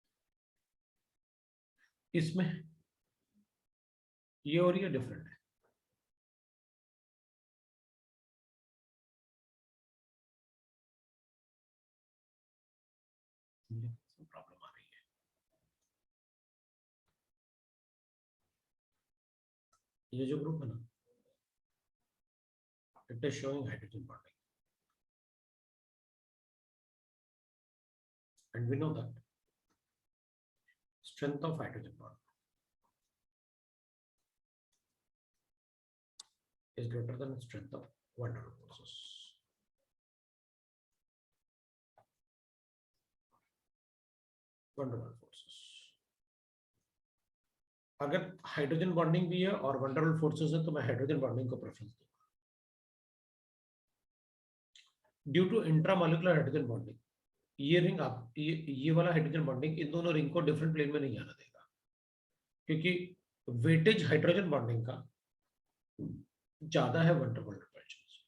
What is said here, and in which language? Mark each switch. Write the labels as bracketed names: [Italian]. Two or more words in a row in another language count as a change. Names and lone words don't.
[Hindi] इसमें ये और ये डिफरेंट है, प्रॉब्लम आ रही है। ये जो ग्रुप है ना, [English] it is showing hydrogen bonding, and we know that strength of hydrogen bond is greater than strength of van der Waals forces. van der Waals forces [Hindi] अगर [English] hydrogen bonding [Hindi] भी है और [English] van der Waals forces [Hindi] है तो मैं [English] hydrogen bonding [Hindi] को प्रेफरेंस दूंगा, [English] due to intramolecular hydrogen bonding. [Hindi] ये रिंग आप ये वाला [English] hydrogen bonding [Hindi] इन दोनों रिंग को [English] different plane [Hindi] में नहीं आना देगा, क्योंकि [English] weightage hydrogen bonding [Hindi] का ज्यादा है [English] van der Waals repulsion [Hindi] से।